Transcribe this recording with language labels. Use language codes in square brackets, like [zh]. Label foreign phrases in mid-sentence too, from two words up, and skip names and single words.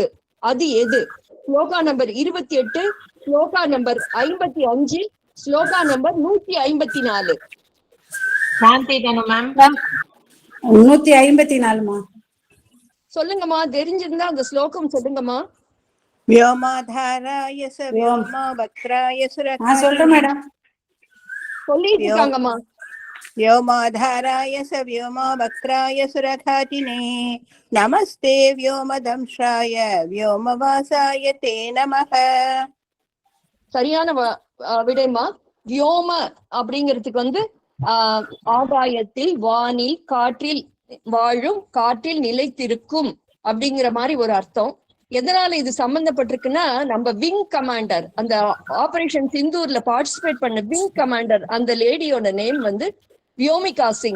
[ta] அது எது? ஸ்லோகா நம்பர் 28, ஸ்லோகா நம்பர் 55, ஸ்லோகா நம்பர் 154. சாந்தி தானே மேம்? 154மா. சொல்லுங்கம்மா, தெரிஞ்சிருந்தா அந்த ஸ்லோகம் சொல்லுங்கம்மா. [sa] व्योमाधाराय स व्योमवक्त्राय सुरक्षाय. [ta] சொல்றேன் மேடம். சொல்லிட்டு இருக்காங்கம்மா. [sa] व्योमाधाराय स व्योमवक्त्राय सुरघातिने नमस्ते व्योमदंशाय व्योमवासाय ते नमः. [ta] சரியான விடைமா. வியோம அப்படிங்கிறதுக்கு வந்து ஆகாயத்தில், வானில், காற்றில் வாழும், காற்றில் நிலைத்திருக்கும் அப்படிங்கிற மாதிரி ஒரு அர்த்தம். எதனால இது சம்பந்தப்பட்டிருக்குன்னா, நம்ம [en] wing commander, [ta] அந்த ஆபரேஷன் சிந்தூர்ல பார்ட்டிசிபேட் பண்ண [en] wing commander, [ta] அந்த லேடியோட நேம் வந்து வியோமிகா சிங்.